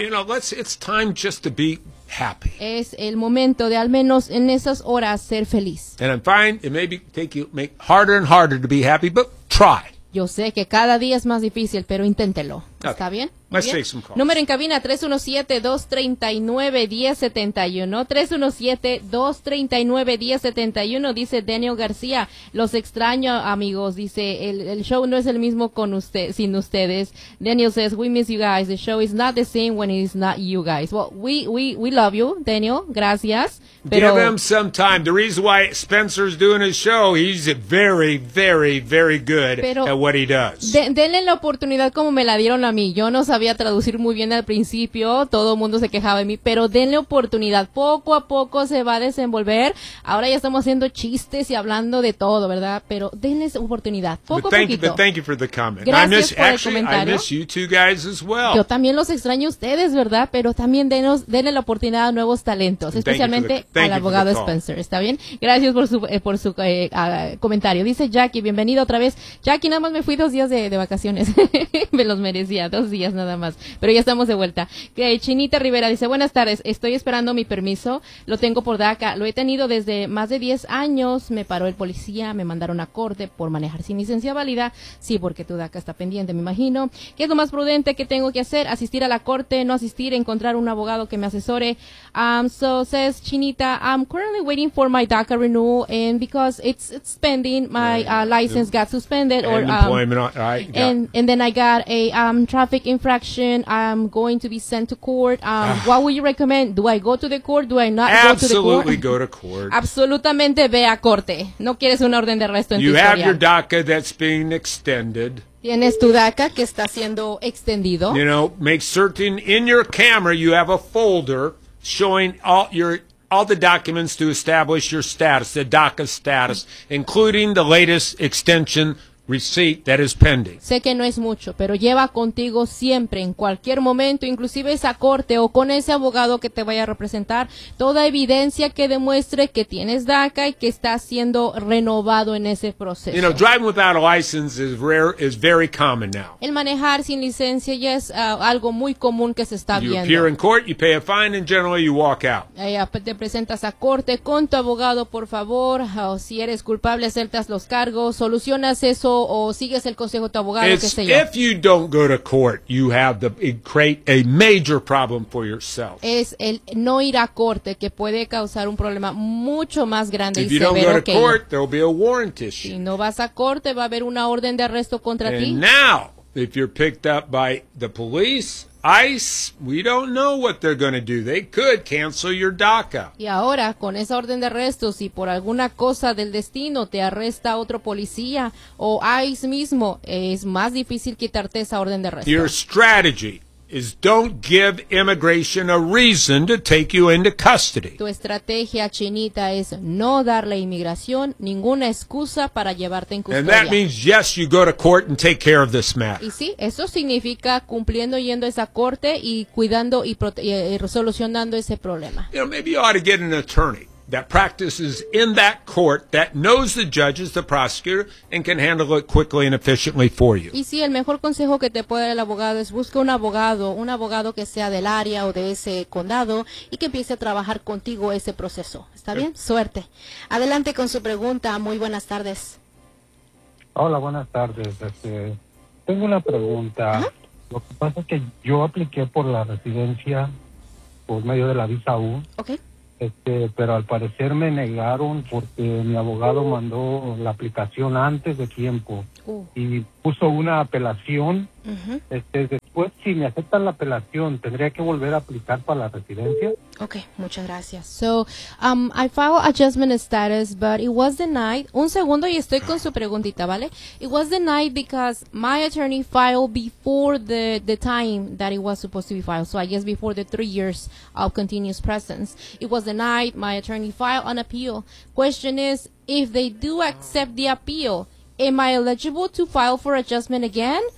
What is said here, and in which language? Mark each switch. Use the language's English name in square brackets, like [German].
[English] You know, it's time just to be happy. [Spanish] Es el momento de al menos en esas horas ser feliz. [English] And I'm fine, it may make harder and harder to be happy, but try. [Spanish] Yo sé que cada día es más difícil, pero inténtelo. Okay. ¿Está bien? [English] Let's take some calls. [Spanish] Número en cabina 317-239-1071. 317-239-1071. Dice Daniel García. Los extraño, amigos. Dice, el show no es el mismo sin ustedes. [English] Daniel says, we miss you guys. The show is not the same when it is not you guys. Well, we love you, Daniel. [Spanish] Gracias. Pero... [English] give him some time. The reason why Spencer's doing his show, he's very, very, very good at what he does. [Spanish] Denle la oportunidad como me la dieron a mí. Yo no sabía a traducir muy bien al principio, todo el mundo se quejaba de mí, pero denle oportunidad, poco a poco se va a desenvolver. Ahora ya estamos haciendo chistes y hablando de todo, ¿verdad? Pero denle oportunidad, poco a poquito. [English] But thank you for the comment. [Spanish] Gracias comentario. [English] I miss you two guys as well. [Spanish] Yo también los extraño a ustedes, ¿verdad? Pero también denle la oportunidad a nuevos talentos, especialmente al abogado Spencer, ¿está bien? Gracias por su comentario. Dice Jackie, bienvenido otra vez. Jackie, nada más me fui 2 días de vacaciones. Me los merecía, 2 días nada más, pero ya estamos de vuelta. Chinita Rivera dice, buenas tardes, estoy esperando mi permiso, lo tengo por DACA, lo he tenido desde más de 10 años, me paró el policía, me mandaron a corte por manejar sin licencia válida. Sí, porque tu DACA está pendiente, me imagino. ¿Qué es lo más prudente que tengo que hacer? ¿Asistir a la corte? ¿No asistir? ¿Encontrar un abogado que me asesore? [English] So says Chinita, I'm currently waiting for my DACA renewal and because it's pending, my license got suspended and then I got a traffic infraction. I'm going to be sent to court. What would you recommend? Do I go to the court? Do I not absolutely go to the court? Absolutely go to court. [Spanish] Absolutamente ve a corte. No quieres una orden de arresto en [English] you [Spanish] tu [English] have [Spanish] historia. [English] Your DACA that's being extended. [Spanish] Tienes tu DACA que está siendo extendido. [English] You know, make certain in your camera you have a folder showing all the documents to establish your status, the DACA status, including the latest extension receipt that is pending. [Spanish] Sé que no es mucho, pero lleva contigo siempre, en cualquier momento, inclusive esa corte o con ese abogado que te vaya a representar, toda evidencia que demuestre que tienes DACA y que está siendo renovado en ese proceso. [English] You know, driving without a license is rare, is very common now. [Spanish] El manejar sin licencia ya es algo muy común que se está [English] you [Spanish] viendo. [English] You appear in court, you pay a fine, and generally you walk out. [Spanish] Te presentas a corte con tu abogado, por favor, o si eres culpable, aceptas los cargos, solucionas eso o sigues el consejo de tu abogado, qué sé yo. [English] If you don't go to court, you have create a major problem for yourself. [Spanish] Es el no ir a corte que puede causar un problema mucho más grande. [English] If you don't go to court, there will be a warrant issue. [Spanish] Si no vas a corte, va a haber una orden de arresto contra ti. [English] And now, if you're picked up by the police, ICE, we don't know what they're going to do. They could cancel your DACA. [Spanish] Y ahora, con esa orden de arresto, si por alguna cosa del destino te arresta otro policía o ICE mismo, es más difícil quitarte esa orden de arresto. [English] Your strategy is don't give immigration a reason to take you into custody. [Spanish] Tu estrategia, Chinita, es no darle inmigración ninguna excusa para llevarte en custodia. [English] And that means, yes, you go to court and take care of this matter. [Spanish] Y sí, eso significa cumpliendo yendo a esa corte y cuidando y solucionando ese problema. [English] You know, maybe you ought to get an attorney that practices in that court, that knows the judges, the prosecutor, and can handle it quickly and efficiently for you. [Spanish] Y sí, el mejor consejo que te puede dar el abogado es busca un abogado que sea del área o de ese condado y que empiece a trabajar contigo ese proceso. ¿Está bien? Suerte. Adelante con su pregunta. Muy buenas tardes. Hola, buenas tardes. Tengo una pregunta. ¿Ah? Lo que pasa es que yo apliqué por la residencia por medio de la visa U. Okay. Pero al parecer me negaron porque mi abogado mandó la aplicación antes de tiempo y puso una apelación. Uh-huh. Después, si me aceptan la apelación, ¿tendría que volver a aplicar para la residencia? Okay, muchas gracias. [English] So, I filed adjustment of status, but it was denied. [Spanish] Un segundo y estoy con su preguntita, ¿vale? [English] It was denied because my attorney filed before the time that it was supposed to be filed. So, I guess before the 3 years of continuous presence. It was denied. My attorney filed an appeal. Question is, if they do accept the appeal, am I eligible to file for adjustment again?